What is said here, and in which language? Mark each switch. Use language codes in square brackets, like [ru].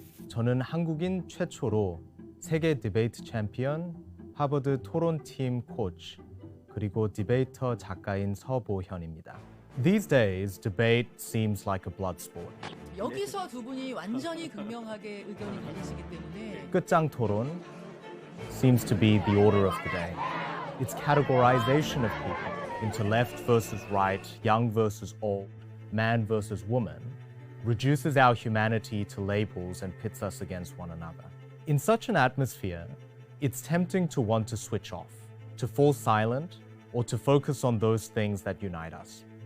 [ko] 저는 한국인 최초로 세계 디베이트 챔피언, 하버드 토론팀 코치, 그리고 디베이터 작가인 서보현입니다. [en] These days, debate seems like a blood sport. [ko] 여기서 두 분이 완전히 극명하게 의견이 갈리시기 때문에 끝장 토론 [en] seems to be the order of the day. Its categorization of people into left versus right, young versus old, man versus woman, reduces our humanity to labels and pits us against one another. In such an atmosphere, it's tempting to want to switch off, to fall silent, or to focus on those things that unite us.